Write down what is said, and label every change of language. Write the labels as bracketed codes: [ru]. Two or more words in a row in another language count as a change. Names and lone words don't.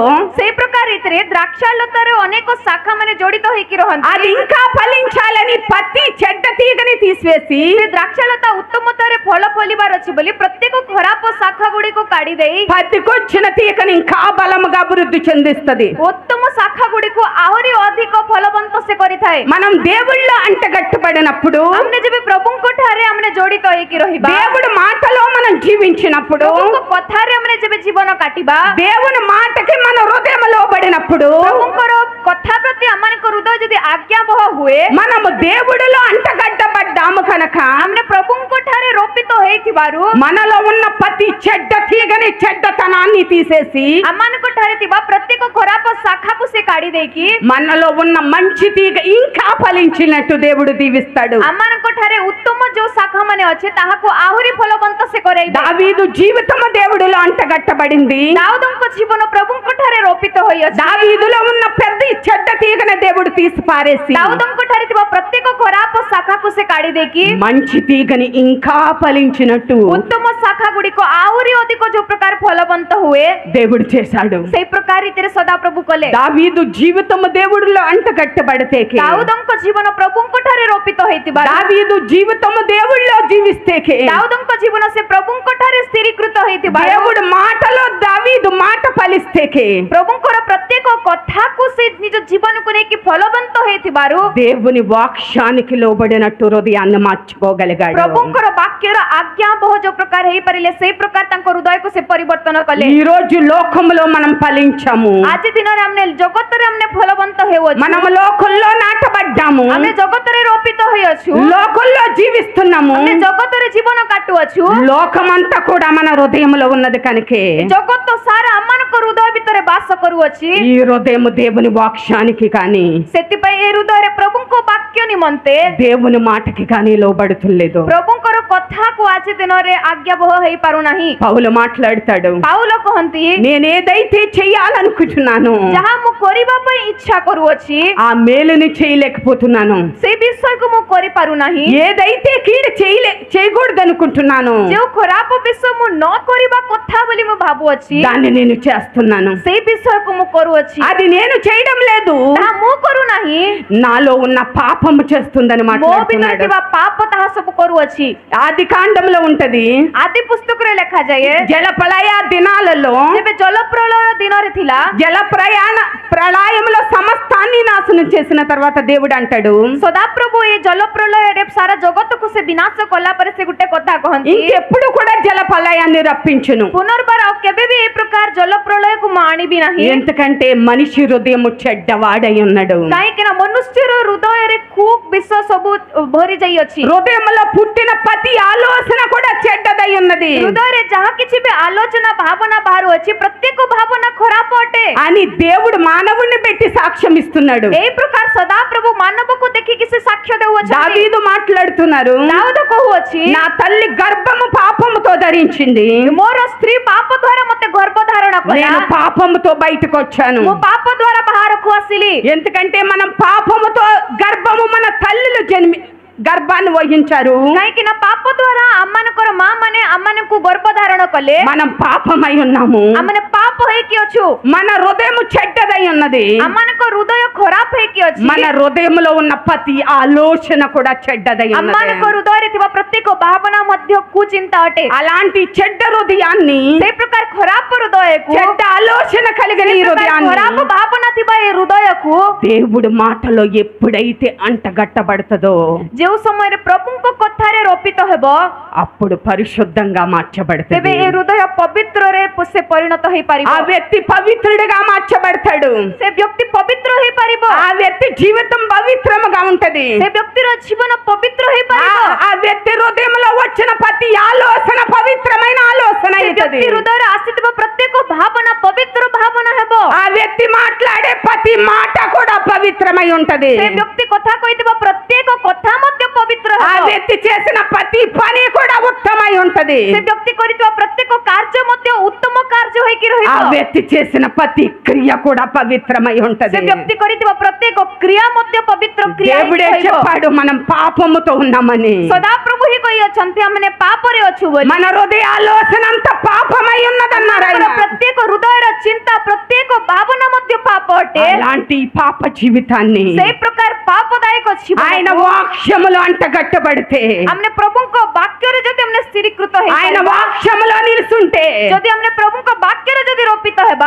[or] ସେଇ ପ୍ରକାର ରୀତିରେ ଦ୍ରାକ୍ଷାଲତାରେ ଅନେକ ଶାଖା ମାନେ ଜଡିତ ହେଇକି ରହନ୍ତି। [te] అది ఇంకా ఫలించాలని ప్రతి చెడ్డ తీగని తీసివేసి [or] ସେ ଦ୍ରାକ୍ଷାଲତା ଉତ୍ତମତାରେ ଫଳ ଫଳିବାର ଅଛି ବୋଲି ପ୍ରତ୍ୟେକ ଖରାପ ଶାଖା ଗୁଡିକୁ କାଢି ଦେଇ [te] పతికొచ్చిన తీగని ఇంకా బలముగా అభివృద్ధి చెందిస్తది. [or] ఉత్తమ ଶାଖା ଗୁଡିକୁ ଆହୁରି ଅଧିକ ଫଳବନ୍ତ ସେ କରିଥାଏ। [te] మనం దేవుళ్ళో అంటగట్టబడినప్పుడు, [or] ଆମେ ଯେବେ ପ୍ରଭୁଙ୍କ ଠାରେ ଆମେ ଜଡିତ ହେଇକି ରହିବା, [te] దేవుడి మాటలో మనం జీవించినప్పుడు, [or] ପ୍ରଭୁଙ୍କ କଥାରେ ଆମେ ଯେବେ ଜୀବନ କାଟିବା, [te] దేవుని మాటకి మన హృదయంలో పడినప్పుడు, [or] ପ୍ରଭୁଙ୍କର କଥା ପ୍ରତି ଆମମାନଙ୍କ ହୃଦୟ ଯଦି ଆଜ୍ଞାବହ ହୁଏ, [te] మనము దేవుడిలో అంటగట్టబడ్డాము కనుక [or] ଆମେ ପ୍ରଭୁଙ୍କ ଠାରେ ରୋପିତ ହେଇଥିବାରୁ [te] మనలో ఉన్న ప్రతి చెడ్డ తీగని చెడ్డతనాన్ని తీసేసి [or] ଆମମାନଙ୍କ ଠାରେ ଥିବା ପ୍ରତ୍ୟେକ ଖରାପ ଶାଖାକୁ ସେ କାଢି ଦେଇକି [te] మనలో ఉన్న మంచి తీగ ఇంకా ఫలించినట్టు దేవుడు దీవిస్తాడు. [or] ଆମମାନଙ୍କ ଠାରେ ଉତ୍ତମ ଯୋଉ ଶାଖା ମାନେ ଅଛି ତାହାକୁ ଆହୁରି ଫଳବନ୍ତ ସେ କରେଇବେ। [te] దావీదు జీవితం దేవుడిలో అంటగట్టబడింది. [or] ଦାଉଦଙ୍କ ଜୀବନ ପ୍ରଭୁଙ୍କ ଠାରେ ରୋପିତ ହୋଇଅଛି। [te] దావీదులో ఉన్న పెద్ద చెడ్డ తీగని దేవుడు తీసి పారేసి [or] ଦାଉଦଙ୍କ ଠାରେ ଥିବା ପ୍ରତ୍ୟେକ ଖରାପ ଶାଖାକୁ ସେ କାଢି ଦେଇକି [te] మంచి తీగని ఇంకా ఫలించినట్టు [or] ଉତ୍ତମ ଶାଖା ଗୁଡିକ ଆହୁରି ଅଧିକ ଯୋଉ ପ୍ରକାର ଫଳବନ୍ତ ହୁଏ [te] దేవుడు చేశాడు. [or] ସେଇ ପ୍ରକାର ରୀତିରେ ସଦାପ୍ରଭୁ କଲେ। [te] దావీదు జీవితం దేవుడిలో అంటగట్టబడితే, [or] ଦାଉଦଙ୍କ ଜୀବନ ପ୍ରଭୁଙ୍କ ଠାରେ ରୋପିତ ହେଇଥିବା, [te] దావీదు జీవితం దేవుడిలో జీవిస్తే, [or] ଦାଉଦଙ୍କ ଜୀବନ ସେ ପ୍ରଭୁଙ୍କ ଠାରେ ସ୍ଥିରୀକୃତ ହେଇଥିବା, [te] దేవుడి మాటలో దావీదు మాట ఫలిస్తే, [or] ପ୍ରଭୁଙ୍କର ପ୍ରତ୍ୟେକ କଥାକୁ ସେ ନିଜ ଜୀବନକୁ ନେଇକି ଫଳବନ୍ତ ହେଇଥିବାରୁ [te] దేవుని వాక్యానికి లోబడినట్టు హృదయాన్ని మార్చుకోగలిగాడు. [or] ପ୍ରଭୁଙ୍କର ବାକ୍ୟର ଆଜ୍ଞାବହ ଯୋଉ ପ୍ରକାର ହେଇପାରିଲେ ସେଇ ପ୍ରକାର ତାଙ୍କ ହୃଦୟକୁ ସେ ପରିବର୍ତ୍ତନ କଲେ। [te] ఈ రోజు లోకంలో మనం ఫలించాము. [or] ଆଜି ଦିନରେ ଆମେ ଜଗତରେ ଆମେ ଫଳବନ୍ତ ହେଉଅଛୁ। [te] మనం లోకంలో నాటబడ్డాము. [or] ଆମେ ଜଗତରେ ରୋପିତ ହୋଇଅଛୁ। [te] లోకంలో జీవిస్తున్నాము. [or] ଆମେ ଜଗତରେ ଜୀବନ କାଟୁଅଛୁ। [te] లోకమంతా కూడా మన హృదయంలో ఉన్నది కనుకే [or] ଜଗତ ସାରା ଆମମାନଙ୍କ ହୃଦୟ ଭିତରେ ବାସ କରୁଅଛି। [te] ఈ హృదయం దేవుని వాక్యానికి కానీ [or] ସେଥିପାଇଁ ଏ ହୃଦୟରେ ପ୍ରଭୁଙ୍କ ବାକ୍ୟ ନିମନ୍ତେ [te] దేవుని మాటకి కానీ లోబడుతులేదు. [or] ପ୍ରଭୁଙ୍କର କଥାକୁ ଆଜି ଦିନରେ ଆଜ୍ଞାବହ ହେଇପାରୁନାହିଁ। [te] పౌలు మాట్లాడతాడు, [or] ପାଉଲ କହନ୍ତି, [te] నేనేదైతే చెయ్యాలనుకుంటున్నాను [or] ଯାହା ମୁଁ କରିବା ପାଇଁ ଇଚ୍ଛା କରୁଅଛି [te] ఆ మేలుని చేయలేకపోతున్నాను. [or] ସେଇ ବିଷୟକୁ ମୁଁ କରିପାରୁନାହିଁ। [te] ఏదైతే కీడు చేయకూడదు అనుకుంటున్నాను [or] ଯେଉଁ ଖରାପ ବିଷୟ ମୁଁ ନ କରିବା କଥା ବୋଲି ମୁଁ ଭାବୁଅଛି [te] దాన్ని నేను చేస్తున్నాను. [or] ସେଇ ବିଷୟକୁ ମୁଁ କରୁଅଛି। [te] అది నేను చేయడం లేదు, [or] ତାହା ମୁଁ କରୁନାହିଁ, [te] నాలో ఉన్న పాపము చేస్తుందని [or] ମୋ ଭିତରେ [te] మాట్లాడుతున్నాడు. [or] ଥିବା ପାପ ତାହା ସବୁ କରୁଅଛି। [te] ఆది కాండంలో ఉంటది, [or] ଆଦି ପୁସ୍ତକରେ ଲେଖାଯାଏ, [te] జల ప్రళయ దినాలలో [or] ଯେବେ ଜଳପ୍ରଳୟ ଦିନରେ ଥିଲା, [te] జల ప్రళయంలో సమస్తాన్ని నాశనం చేసిన తర్వాత దేవుడు అంటాడు, [or] ସଦାପ୍ରଭୁ ଏ ଜଳପ୍ରଳୟରେ ସାରା ଜଗତକୁ ସେ ବିନାଶ କଲା ପରେ ସେ ଗୋଟେ କଥା କହନ୍ତି, [te] ఇంకెప్పుడు కూడా జల ప్రళయాన్ని రప్పించును. [or] ପୁନର୍ବାର ଆଉ କେବେ ବି ଏ ପ୍ରକାର ଜଳପ୍ରଳୟକୁ ମୁଁ ଆଣିବି ନାହିଁ। [te] ఎందుకంటే మనిషి హృదయం చెడ్డవాడై ఉన్నాడు. [or] କାହିଁକି କାହିଁକି ନା ମନୁଷ୍ୟର ହୃଦୟରେ ଖୁବ୍ ବିଷ ସବୁ ଭରି ଯାଇଅଛି। [te] హృదయంలో పుట్టిన ప్రతి ఆలోచన కూడా చెడ్డదై ఉన్నది [or] ହୃଦୟରେ ଯାହା କିଛି ବି ଆଲୋଚନା ଭାବନା ବାହାରୁଅଛି ପ୍ରତ୍ୟେକ ଭାବନା ଖରାପ ଅଟେ [te] అని దేవుడు మానవుణ్ణి పెట్టి సాక్ష్యం ఇస్తున్నాడు। [or] ଏହି ପ୍ରକାର ସଦାପ୍ରଭୁ ମାନବକୁ ଦେଖିକି ସେ ସାକ୍ଷ୍ୟ ଦେଉଅଛନ୍ତି। [te] దావీదు మాట్లాడుతున్నారు, [or] ଦାଉଦ କହୁଅଛି [te] నా తల్లి గర్భము పాపముతో ధరించింది, [or] ମୋର ସ୍ତ୍ରୀ ପାପ ଦ୍ୱାରା ମୋତେ ଗର୍ଭ ଧାରଣ କଲା, [te] నేను పాపముతో బయటకు వచ్చాను। [or] ମୁଁ ପାପ ଦ୍ୱାରା ବାହାରକୁ ଆସିଲି। [te] ఎందుకంటే మనం పాపముతో గర్భము మన తల్లులు గర్భాన్ని వహించారు, [or] କାହିଁକି ନା ପାପ ଦ୍ୱାରା ଆମମାନଙ୍କର ମା ମାନେ ଆମମାନଙ୍କୁ ଗର୍ଭ ଧାରଣ କଲେ, [te] మనం పాపమై ఉన్నాము, [or] ଆମମାନେ ପାପ ହେଇକି ଅଛୁ, [te] మన హృదయము చెడ్డదై ఉన్నది, [or] ଆମମାନଙ୍କ ହୃଦୟ ଖରାପ ହେଇକି ଅଛି, [te] మన హృదయంలో ఉన్న ప్రతి ఆలోచన కూడా చెడ్డదై [or] ଆମମାନଙ୍କ [te] ఉన్నది। [or] ହୃଦୟରେ ଥିବା ପ୍ରତ୍ୟେକ ଭାବନା ମଧ୍ୟ କୁଚିନ୍ତା ଅଟେ। [te] అలాంటి చెడ్డ హృదయాన్ని, [or] ସେଇ ପ୍ରକାର ଖରାପ ହୃଦୟକୁ, [te] చెడ్డ ఆలోచన కలిగిన ఈ [or] ଖରାପ [te] హృదయాన్ని [or] ଭାବନା ଥିବା ଏ ହୃଦୟକୁ [te] దేవుడు మాటలో ఎప్పుడైతే అంటగట్టబడుతుందో [or] ଯେଉଁ ସମୟରେ ପ୍ରଭୁଙ୍କ କଥାରେ ରୋପିତ ହେବ [te] అప్పుడు పరిశుద్ధంగా [or] ତେବେ [te] మార్చబడుతుంది। [or] ଏ ହୃଦୟ ପବିତ୍ରରେ ସେ ପରିଣତ ହେଇପାରିବ। [te] ఆ వ్యక్తి పవిత్రుడిగా మార్చబడతాడు, [or] ସେ ବ୍ୟକ୍ତି ପବିତ୍ର ହେଇପାରିବ, [te] ఆ వ్యక్తి జీవితం పవిత్రముగా ఉంటది, [or] ସେ ବ୍ୟକ୍ତିର ଜୀବନ ପବିତ୍ର ହେଇପାରିବ, [te] ఆ వ్యక్తి హృదయంలో వచ్చిన ప్రతి ఆలోచన పవిత్రమైన ఆలోచన [or] ସେ ବ୍ୟକ୍ତି [te] అవుతుంది, [or] ହୃଦୟରେ ଆସିଥିବା ପ୍ରତ୍ୟେକ ଭାବନା ପବିତ୍ର ଭାବନା ହେବ, [te] ఆ వ్యక్తి మాట్లాడే ప్రతి మాట కూడా పవిత్రమై ఉంటది, [or] ସେ ବ୍ୟକ୍ତି କଥା କହିଥିବା ପ୍ରତ୍ୟେକ କଥା ମଧ୍ୟ ପବିତ୍ର [te] ఆ [or] ହେବ, [te] వ్యక్తి చేసిన ప్రతి పని కూడా ఉత్తమై ఉంటది, [or] ସେ ବ୍ୟକ୍ତି କରିଥିବା ପ୍ରତ୍ୟେକ କାର୍ଯ୍ୟ ମଧ୍ୟ ଉତ୍ତମ କାର୍ଯ୍ୟ ହେଇକି [te] ఆ [or] ରହିବ, [te] వ్యక్తి చేసిన ప్రతి క్రియ కూడా పవిత్రమై [or] ସେ [te] ఉంటది। [or] ବ୍ୟକ୍ତି କରିଥିବା ପ୍ରତ୍ୟେକ କ୍ରିୟା ମଧ୍ୟ ପବିତ୍ର କ୍ରିୟା [te] దేవుడే [or] ହେଇକି ରହିବ। [te] చెప్పాడు మనం పాపముతో ఉన్నామని, [or] ସଦାପ୍ରଭୁ ହିଁ କହିଅଛନ୍ତି ଆମମାନେ ପାପରେ ଅଛୁ ବୋଲି। [te] మన హృదయ ఆలోచన అంతా పాపమై ఉన్నదన్నారు ఆయన। [or] ଆମର ପ୍ରତ୍ୟେକ ହୃଦୟର ଚିନ୍ତା ପ୍ରତ୍ୟେକ ଭାବନା ମଧ୍ୟ ପାପ ଅଟେ। [te] అలాంటి పాప జీవితాన్ని [or] ସେଇ ପ୍ରକାର ପାପଦାୟକ [te] ఆయన [or] ଜୀବନ [te] వాక్యములో అంటగట్టబడితే, [or] ଆମने ପ୍ରଭୁଙ୍କ ବାକ୍ୟରେ ଯଦି ଆମने ସ୍ଥିରୀକୃତ [te] ఆయన [or] ହେଇପାରିବା, [te] వాక్యములో నిలుచుంటే, [or] ଯଦି ଆମने ପ୍ରଭୁଙ୍କ ବାକ୍ୟରେ ଯଦି ରୋପିତ ହେବା,